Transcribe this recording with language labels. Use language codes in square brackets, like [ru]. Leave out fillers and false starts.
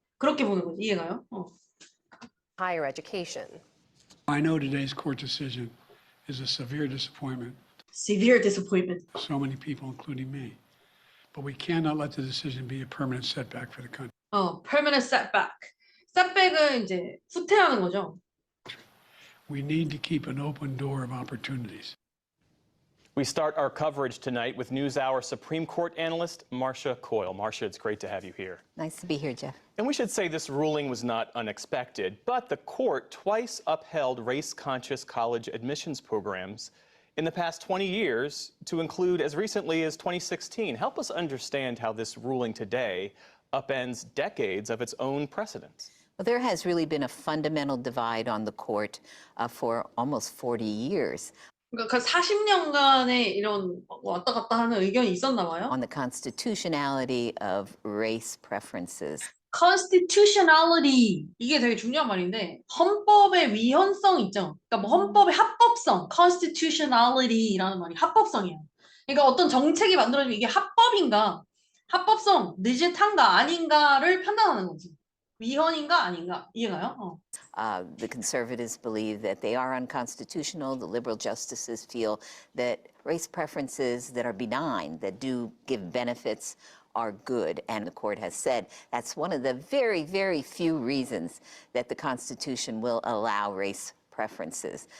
[ko] 그렇게 보는 거지. 이해가요? [en] higher education. I know today's court decision is a severe disappointment Severe disappointment. to so many people, including me. But we cannot let the decision be a permanent setback for the country. Permanent setback. [ko] setback은 이제 후퇴하는 거죠. [en] We need to keep an open door of opportunities. We start our coverage tonight with NewsHour Supreme Court analyst Marcia Coyle. Marcia, it's great to have you here. Nice to be here, Jeff. And we should say this ruling was not unexpected, but the court twice upheld race-conscious college admissions programs in the past 20 years, to include as recently as 2016. Help us understand how this ruling today upends decades of its own precedents. Well, there has really been a fundamental divide on the court for almost 40 years [ko] 그러니까 40년간의 이런 왔다 갔다 하는 의견이 있었나 봐요. [en] on the constitutionality of race preferences. [ko] constitutionality 이게 되게 중요한 말인데 헌법의 위헌성 있죠. 그러니까 뭐 헌법의 합법성, constitutionality라는 말이 합법성이에요. 그러니까 어떤 정책이 만들어지면 이게 합법인가, 합법성, 느긋한가 아닌가를 판단하는 거지. 위헌인가 아닌가 이해가요? [en] The conservatives believe that they are unconstitutional. The liberal justices feel that race preferences that are benign, that do give benefits, are good. And the court has said that's one of the very, very few reasons that the Constitution will allow race preferences.